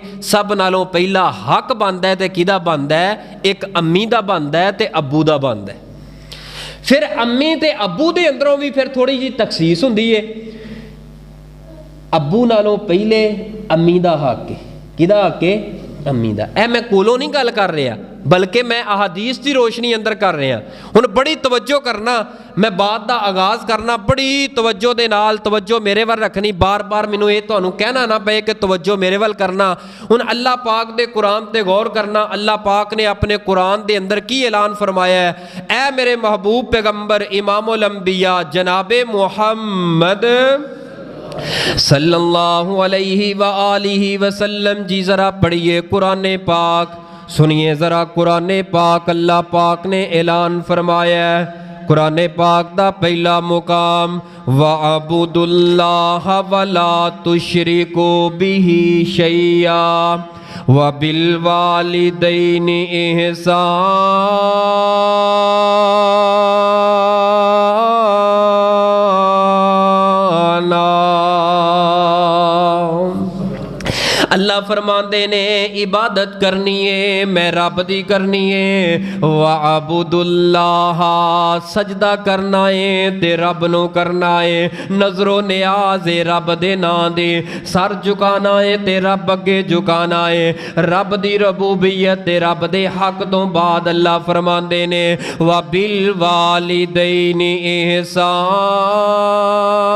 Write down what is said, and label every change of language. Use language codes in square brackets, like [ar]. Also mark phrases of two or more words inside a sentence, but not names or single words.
[pa] سب نالوں پہلا حق بندا ہے تے کہدا بندا ہے? ایک امی دا بندا ہے تے ابو دا بندا ہے. فیر امی تے ابو دے اندروں بھی فیر تھوڑی جی تخصیص ہندی ہے. ابو نالوں پہلے امی دا حق ہے، کہدا حق ہے? امی دا۔ اے میں کولوں نہیں گل کر رہا، بلکہ میں احادیث کی روشنی اندر کر رہا. ہن بڑی توجہ کرنا، میں بات کا آغاز کرنا بڑی توجہ دے نال، توجہ میرے وال رکھنی. بار بار مینوں یہ تہانوں کہنا نا پئے کہ توجہ میرے وال کرنا. ہن اللہ پاک دے قرآن تے غور کرنا۔ اللہ پاک نے اپنے قرآن دے اندر کی اعلان فرمایا ہے? [ur] اے میرے محبوب پیغمبر [ar] إمام الأنبياء [ur] جنابے محمد [ar] صلى الله عليه و آله وسلم [ur] جی، ذرا پڑھیے قرآن پاک، سنیے ذرا قرآن پاک. [pa] اللہ پاک نے اعلان فرمایا ہے، قرآن پاک دا پہلا مقام [ar] واعبدوا الله ولا تشركوا به شيئا و بالوالدين إحسانا. [pa] اللہ فرماتے نے عبادت کرنی ہے میں رب دی کرنی ہے. واعبدوا اللہ سجدہ کرنا ہے تے رب نوں کرنا ہے. نذرو نیاز ہے رب دے ناں دے، سر جھکانا ہے تے رب اگے جھکانا ہے. رب دی ربوبیت تے رب دے حق تو بعد اللہ فرماتے نے [ar] و بالوالدين إحسانا.